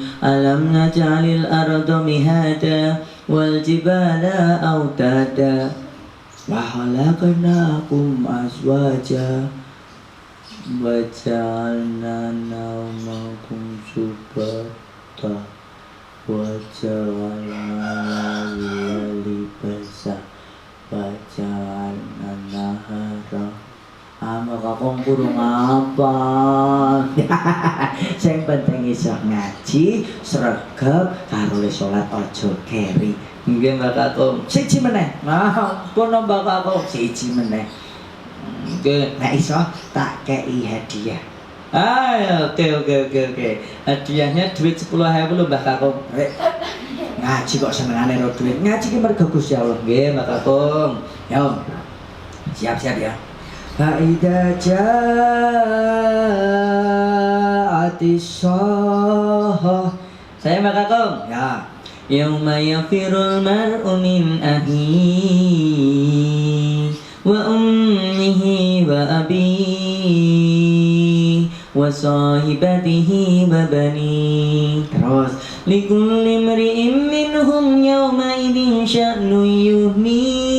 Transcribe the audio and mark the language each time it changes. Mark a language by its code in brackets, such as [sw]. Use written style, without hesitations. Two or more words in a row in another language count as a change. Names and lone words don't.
[ar] ألم نجعل الأرض مهادا والجبال أوتادا وخلقناكم أزواجا وجعلنا نومكم سباتا وجعلنا الليل لباسا وجعلنا النهار. [jv] Mbak Kakung kurang apa? Sing penting iso ngaji, sregep karo le salat aja keri. Nggih Mbak Kakung. Siji meneh. Nah, kono Mbak Kakung siji meneh. Nggih. Nek iso tak kei hadiah. Oke. [id] Hadiahnya duit 10.000 lho Mbak Kakung. [jv] Ngaji kok senengane ro duit. Ngaji ki mergo Gusti Allah. Nggih Mbak Kakung. Yo. Siap-siap ya. [ar] فإذا جاءت الصاخة. [id] Saya Mbak Kakung. [jv] Ya. [ar] يوم يفر المرء من أخيه وأمه وأبيه وصاحبته وبني. [jv] Terus [ar] لكل امرئ منهم يومئذ شأن يغنيه.